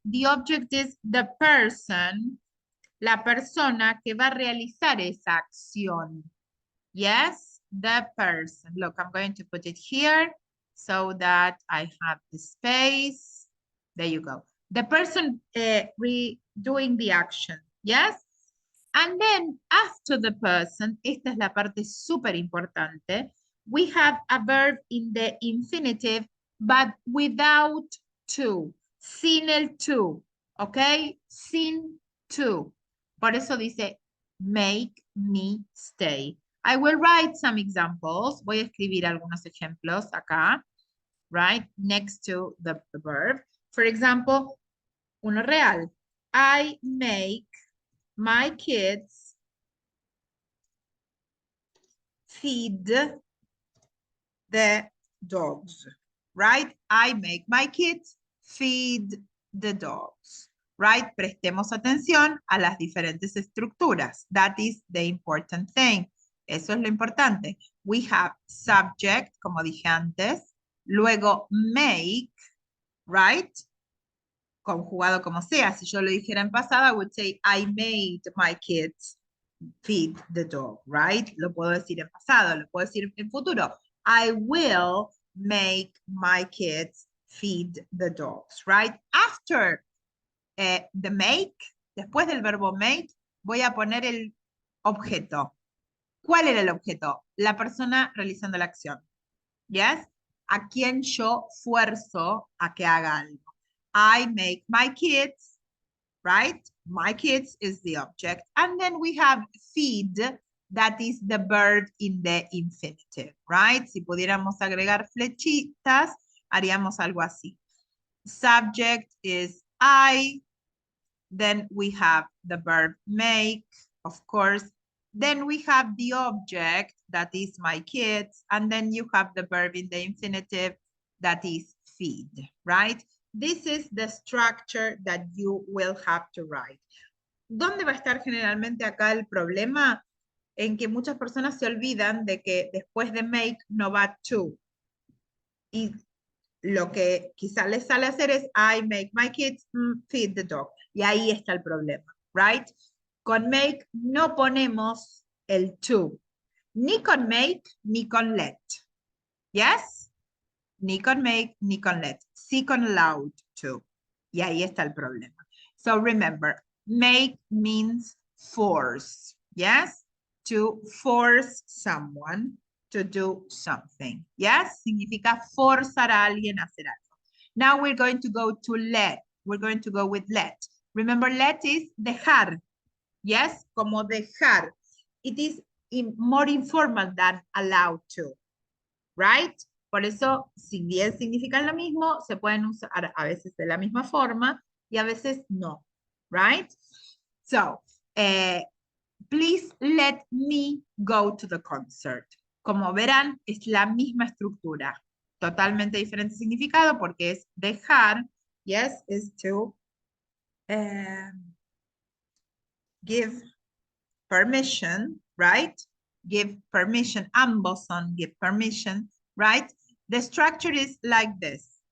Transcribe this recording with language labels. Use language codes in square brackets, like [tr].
[en] The object is the person, [es] la persona que va a realizar esa acción. [en] Yes, the person. Look, I'm going to put it here so that I have the space. There you go. The person doing the action, yes? And then after the person, [es] esta es la parte súper importante, [en] we have a verb in the infinitive, but without to, [es] sin el to, [en] okay? [es] Sin to. Por eso dice, [en] make me stay. I will write some examples. [es] Voy a escribir algunos ejemplos acá, [en] right? Next to the verb. For example, [es] uno real. [en] I make my kids feed the dogs, right? I make my kids feed the dogs, right? [es] Prestemos atención a las diferentes estructuras. [en] That is the important thing. [es] Eso es lo importante. [en] We have subject, [es] como dije antes. Luego make, right? Conjugado como sea. Si yo lo dijera en pasado, [en] I would say, I made my kids feed the dog, right? [es] Lo puedo decir en pasado, lo puedo decir en futuro. [en] I will make my kids feed the dogs, right? After the make, [es] después del verbo make, voy a poner el objeto. ¿Cuál era el objeto? La persona realizando la acción. [en] Yes? [es] A quien yo fuerzo a que haga algo. [en] I make my kids, right? My kids is the object. And then we have feed, that is the verb in the infinitive, right? [es] Si pudiéramos agregar flechitas, haríamos algo así. [en] Subject is I. Then we have the verb make, of course. Then we have the object, that is my kids. And then you have the verb in the infinitive, that is feed, right? This is the structure that you will have to write. [es] ¿Dónde va a estar generalmente acá el problema? En que muchas personas se olvidan de que después de make no va to. Y lo que quizá les sale hacer es [en] I make my kids feed the dog. [es] Y ahí está el problema, [en] right? [es] Con make no ponemos el to. Ni con make, ni con let. Yes? Ni con make, ni con let. Sí con allowed to. Y ahí está el problema. [en] So remember, make means force. Yes? To force someone to do something. Yes? [es] Significa forzar a alguien a hacer algo. [en] Now we're going to go to let. We're going to go with let. Remember, let is dejar. Yes? [es] Como dejar. [en] It is more informal than allowed to. Right? [es] Por eso, si bien significan lo mismo, se pueden usar a veces de la misma forma y a veces no. [en] Right? So, please let me go to the concert. [es] Como verán, es la misma estructura. Totalmente diferente significado porque es dejar. [en] Yes, is to give permission, right? Give permission. [es] Ambos son [en] give permission, right? The structure is like this.